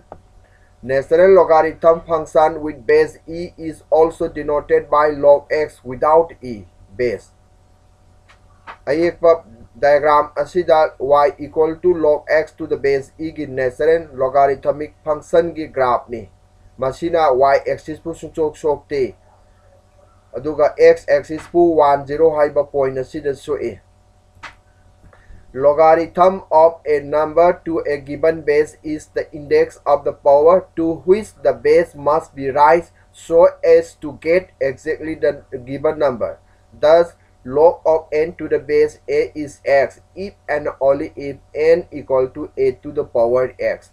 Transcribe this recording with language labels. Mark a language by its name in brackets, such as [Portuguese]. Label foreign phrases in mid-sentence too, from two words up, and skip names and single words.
[English] Natural logarithm function with base e is also denoted by log x without e base. Ayekpa diagram asida y equal to log x to the base e gi natural logarithmic function gi graph ni. [Manipuri] Masina [English] y axis [Manipuri] pu sungchok sokte. Aduga [English] x axis [Manipuri] pu 10 haiba point asida soe. [English] Logarithm of a number to a given base is the index of the power to which the base must be raised so as to get exactly the given number. Thus, log of n to the base a is x if and only if n equal to a to the power x.